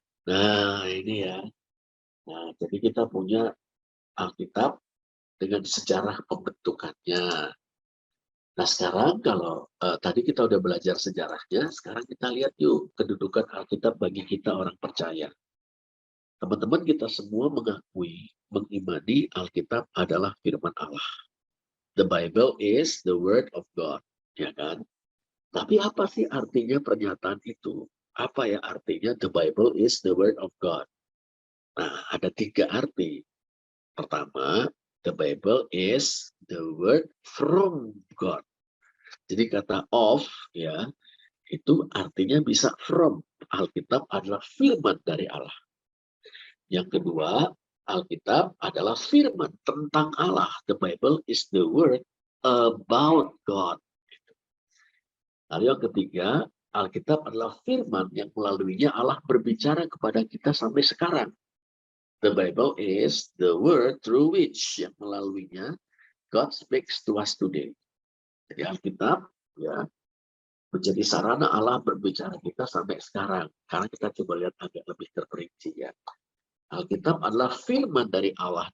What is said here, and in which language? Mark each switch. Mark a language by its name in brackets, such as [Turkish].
[Indonesian] Nah, ini ya. Nah, jadi kita punya Alkitab dengan sejarah pembentukannya. Nah, sekarang kalau tadi kita udah belajar sejarahnya, sekarang kita lihat yuk kedudukan Alkitab bagi kita orang percaya. Teman-teman kita semua mengakui, mengimani Alkitab adalah firman Allah. [English] The Bible is the word of God, [Indonesian] ya kan? Tapi apa sih artinya pernyataan itu? Apa ya artinya [English] the Bible is the word of God? [Indonesian] Nah, ada 3 arti. [English] Pertama, the Bible is the word from God. [Indonesian] Jadi kata of, ya, itu artinya bisa from. Alkitab adalah firman dari Allah. Yang kedua, Alkitab adalah firman tentang Allah. [English] The Bible is the word about God. [Indonesian] Lalu yang ketiga, Alkitab adalah firman yang melaluinya Allah berbicara kepada kita sampai sekarang. [English] The Bible is the word through which, [Indonesian] yang melaluinya [English] God speaks to us today. [Indonesian] Jadi Alkitab ya menjadi sarana Allah berbicara kita sampai sekarang. Karena kita coba lihat agak lebih terperinci ya. Alkitab adalah firman dari Allah.